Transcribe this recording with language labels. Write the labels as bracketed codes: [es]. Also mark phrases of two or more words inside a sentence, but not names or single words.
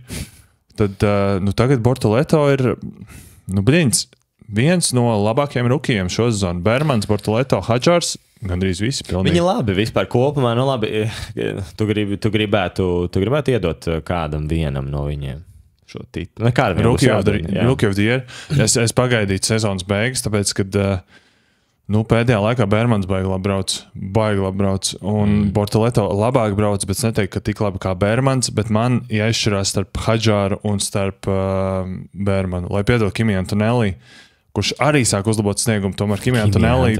[lv] Tad tagad Bortoleto ir, viens no labākajiem rukijiem šo sezonu. Bermans, Bortoleto, Hadžārs, gandrīz visi pilnīgi. Viņi labi, vispār kopumā, labi, tu gribētu iedot kādam vienam no viņiem šo titulu. [en] Rookie of the Year. [lv] Es pagaidīju sezonas beigas, tāpēc, kad pēdējā laikā Bermans baigi labi brauc, un Bortoleto labāk brauc, bet es neteiktu, ka tik labi kā Bermans, bet man jāizšķirās starp Hadžāru un starp Bermanu. Lai piedod Kimi Antonelli, kurš arī sāk uzlabot sniegumu, tomēr Kimi Antonelli